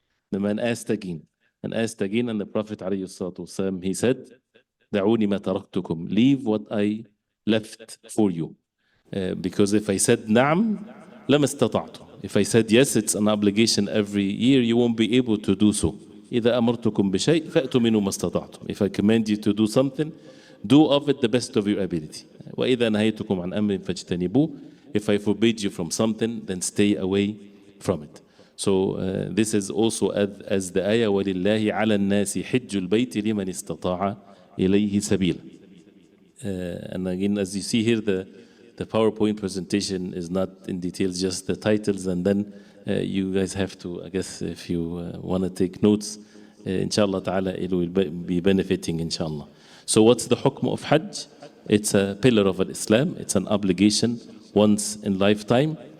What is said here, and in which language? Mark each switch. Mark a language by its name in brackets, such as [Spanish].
[English] The man asked again, and the Prophet ﷺ, he said, دعوني ما تركتكم, leave what I left for you. Because if I said نعم, لما استطعت. If I said yes, it's an obligation every year, you won't be able to do so. [Arabic] إذا أمرتكم بشيء فأتوا منه ما استطعتم. [English] If I command you to do something, do of it the best of your ability. [Arabic] وإذا نهيتكم عن أمر فاجتنبوه. [English] If I forbid you from something, then stay away from it. So this is also as the ayah, وَلِلَّهِ عَلَى النَّاسِ حِجُّ الْبَيْتِ لِمَنِ اسْتَطَاعَ إِلَيْهِ سَبِيلًا. And again, as you see here, the PowerPoint presentation is not in details, just the titles, and then you guys have to, I guess, if you want to take notes, inshallah ta'ala, it will be benefiting, inshallah. So what's the hukm of Hajj? It's a pillar of Islam, it's an obligation once in lifetime.